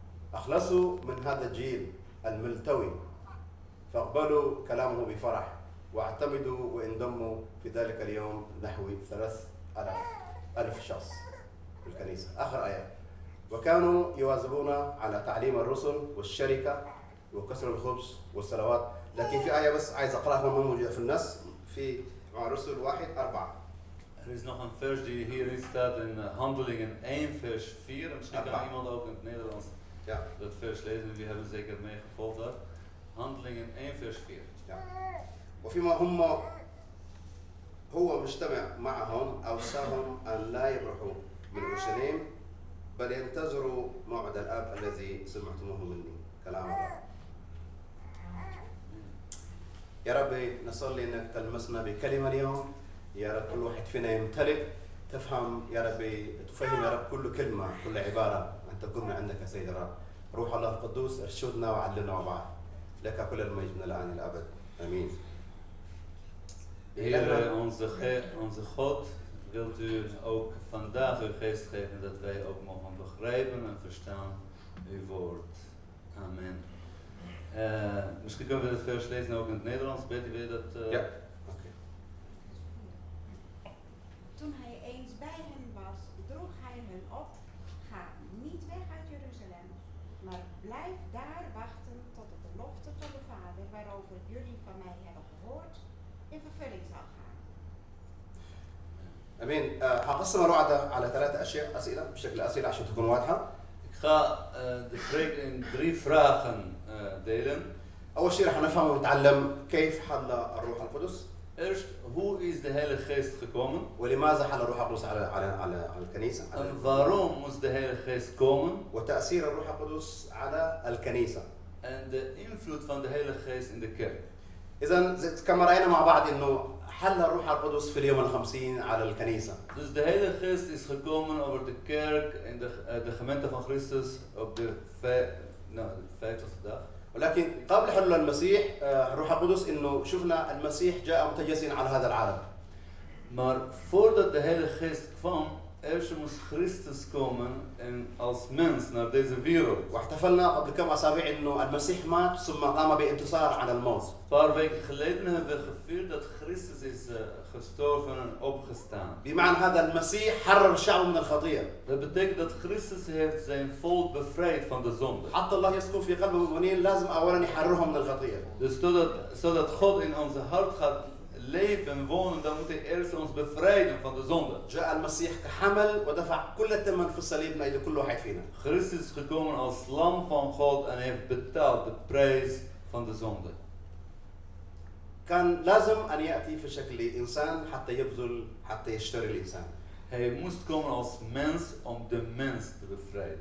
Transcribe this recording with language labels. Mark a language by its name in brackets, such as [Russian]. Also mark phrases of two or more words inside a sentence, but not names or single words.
[Arabic] أخلصوا من هذا الجيل الملتوي فاقبلوا كلامه بفرح واعتمدوا وانضموا في ذلك اليوم نحو 3,000 شخص في الكنيسة. آخر آية: وكانوا يواظبون على تعليم الرسل والشركة وكسر الخبز والصلوات. لكن في آية بس عايز أقرأها ما موجودة في النص في رسل 1:4. [Dutch] Er is nog een vers die hierin staat in Handelingen 1 vers 4. En misschien kan iemand ook in het Nederlands dat vers lezen. Jullie hebben zeker meegevolgd dat. Handelingen 1 vers 4. [Arabic] وفيما هو مجتمع معهم أوصاهم أن لا يبرحوا من أورشليم بل ينتظروا موعد الآب الذي سمعتموه مني. كلام الله. يا ربي نصلي انك تلمسنا بكلمه اليوم. يا رب كل واحد فينا يمتلئ تفهم يا ربي، تفهم يا رب كل كلمه كل عباره ان تكون من عندك يا سيد الرب. روح الله القدوس ارشدنا وعلمنا مع بعض. لك كل المجد من الان الى الابد. امين. [Dutch] Heer, onze God, wilt u ook vandaag uw geest geven dat wij ook mogen begrijpen en verstaan uw woord. Amen. Misschien kunnen we het vers lezen ook in het Nederlands. Betty, wil je dat? Ja. Okay. Toen hij eens bij hen was, droeg hij hen op: ga niet weg uit Jeruzalem, maar blijf daar wachten tot de belofte van de Vader, waarover jullie van mij hebben gehoord, in vervulling zal gaan. [Arabic] امين. هقسم الوعد على 3 أشياء أسئلة بشكل أسئلة عشان تكون واضحة. [Dutch] Ik ga de preek in 3 vragen delen. [Arabic] أول شيء رح نفهم ونتعلم كيف حل الروح القدس. [Dutch] Eerst, hoe is de Heilige Geest gekomen? [Arabic] ولماذا حل الروح القدس على الكنيسة؟ [Dutch] En waarom moest de Heilige Geest komen? [Arabic] وتأثير الروح القدس على الكنيسة. [Dutch] En de invloed van de Heilige Geest in de kerk. [Arabic] إذا كما رأينا مع بعض إنه حل الروح القدس في اليوم ال50 على الكنيسة. [Dutch] Dus de Heilige Geest is gekomen over de kerk en de gemeente van Christus op de 50ste dag. [Arabic] ولكن قبل حلول المسيح الروح القدس إنه شفنا المسيح جاء متجسدا على هذا العالم. [Dutch] Maar voordat de Heilige Geest kwam, eerst moest Christus komen en als mens naar deze wereld. [Arabic] واحتفلنا قبل كم أسابيع إنه المسيح مات ثم قام بانتصار على الموت. [Dutch] Een paar weken geleden hebben we gevierd dat Christus is gestorven en opgestaan. [Arabic] بمعنى هذا المسيح حرر الشعب من الخطية. [Dutch] Dat betekent dat Christus heeft zijn volk bevrijd van de zonde. [Arabic] حتى الله يسكن في قلب المؤمنين لازم أولا يحررهم من الخطية. [Dutch] Dus zodat God in onze hart gaat leven en wonen, dan moet hij eerst ons bevrijden van de zonde. [Arabic] جاء المسيح كحمل ودفع كل الثمن في الصليب من أجل كل واحد فينا. [Dutch] Christus is gekomen als lam van God en heeft betaald de prijs van de zonde. [Arabic] كان لازم أن يأتي في شكل إنسان حتى يبذل حتى يشتري الإنسان. [Dutch] Hij moest komen als mens om de mens te bevrijden.